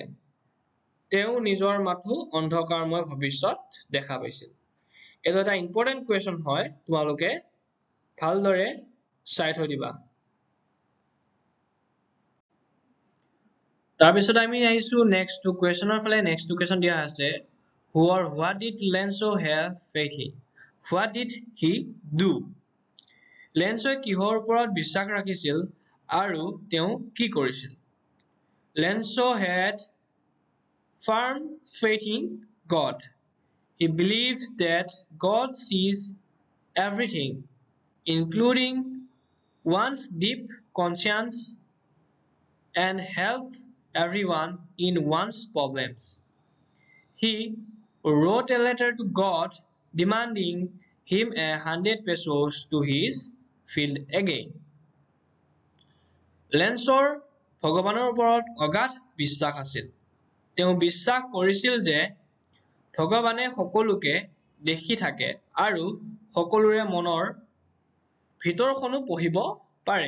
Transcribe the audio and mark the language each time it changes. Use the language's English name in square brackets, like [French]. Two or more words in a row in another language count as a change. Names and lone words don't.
[Assamese] তেওঁ নিজৰ মাথো অন্ধকাৰময় ভৱিষ্যত দেখা পাইছিল। এইটো এটা [English] important question [Assamese] হয়, তোমালোকে ভালদৰে চাই থৈ দিবা। তাৰপিছত আমি আহিছো [English] next two question [Assamese] ফালে। [English] next two question [Assamese] দিয়া আছে [English] what did Lenso have faith in? What did he do? [Assamese] লেন্সই কিহৰ ওপৰত বিশ্বাস ৰাখিছিল আৰু তেওঁ কি কৰিছিল? [English] Lenso had firm faith in God. He believed that God sees everything, including one's deep conscience, and helps everyone in one's problems. He wrote a letter to God demanding him 100 pesos to his field again. [Assamese] লেন্সৰ ভগৱানৰ ওপৰত অগাধ বিশ্বাস আছিল। তেওঁ বিশ্বাস কৰিছিল যে ভগৱানে সকলোকে দেখি থাকে আৰু সকলোৰে মনৰ ভিতৰখনো পঢ়িব পাৰে।